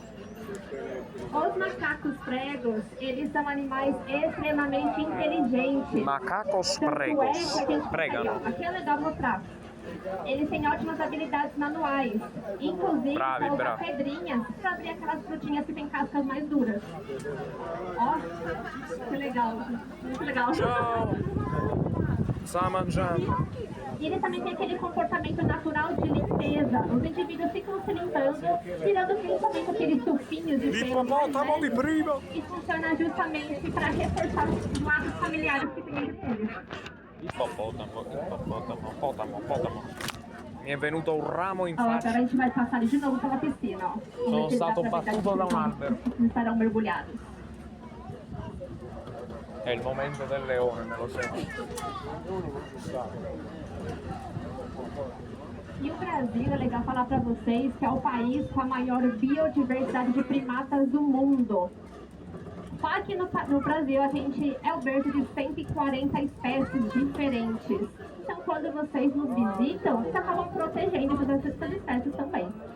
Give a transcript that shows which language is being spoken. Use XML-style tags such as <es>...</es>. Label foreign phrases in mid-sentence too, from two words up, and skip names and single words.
<pt>Os macacos pregos, eles são animais extremamente inteligentes. Macacos Tanto pregos. é que a gente-</pt> <it>Pregano.</it> <pt>Aí, ó, aqui é legal mostrar. Eles têm ótimas habilidades manuais. Inclusive,</pt> <it>Bravi,</it> <pt>pra usar</pt> <it>bravi.</it> <pt>pedrinhas pra abrir aquelas frutinhas que têm cascas mais duras. Ó, que legal. Muito legal.</pt> <it>Ciao! Sta mangiando.</it> <pt>E ele também tem aquele comportamento natural de limpeza. Os indivíduos ficam se limpando, tirando principalmente aqueles tufinhos de pelo.</pt> <it>L'ippopotamo di prima!</it> <pt>E funciona justamente para reforçar os laços familiares que tem entre eles.</pt> <it>Ippopotamo. Mi è venuto un ramo in</it> <pt>Ó, agora a</pt> <it>faccia.</it> <pt>gente vai passar ali de novo pela piscina, ó.</pt> <it>Sono</it> <pt>Ver se dá</pt> <it>stato</it> <pt>pra ver</pt> <it>battuto da un</it> <pt>daqui.</pt> <it>albero.</it> <pt>Eles estarão mergulhados.</pt> <it>È il momento del leone, me lo sento.</it> <pt>E o Brasil, é legal falar para vocês que é o país com a maior biodiversidade de primatas do mundo. Só aqui no Brasil a gente é o berço de 140 espécies diferentes. Então quando vocês nos visitam, vocês acabam protegendo todas essas espécies também.</pt>